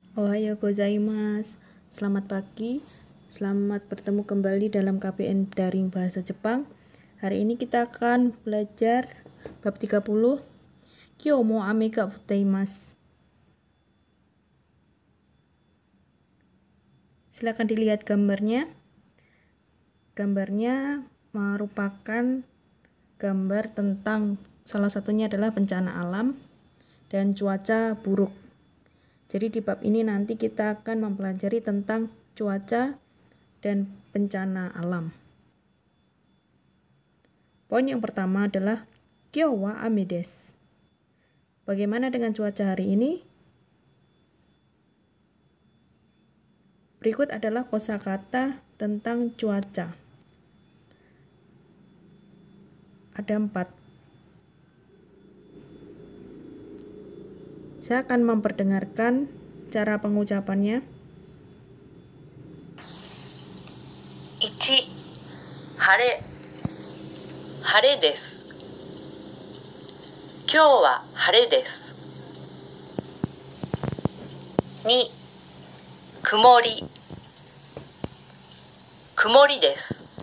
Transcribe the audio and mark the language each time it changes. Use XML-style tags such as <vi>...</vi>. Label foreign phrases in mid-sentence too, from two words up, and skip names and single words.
<ja>おはようございます.</ja> <id>Selamat pagi. Selamat bertemu kembali dalam KBN Daring Bahasa Jepang. Hari ini kita akan belajar bab 30.</id> <ja>今日も雨がふたいます.</ja> <id>Silakan dilihat gambarnya. Gambarnya merupakan gambar tentang salah satunya adalah bencana alam dan cuaca buruk. Jadi di bab ini nanti kita akan mempelajari tentang cuaca dan bencana alam. Poin yang pertama adalah</id> <ja>今日は雨です.</ja> <id>Bagaimana dengan cuaca hari ini? Berikut adalah kosakata tentang cuaca. Ada 4. Saya akan memperdengarkan cara pengucapannya. 1.</id> <ja>晴れです。今日は晴れです。2. 曇りです。</ja>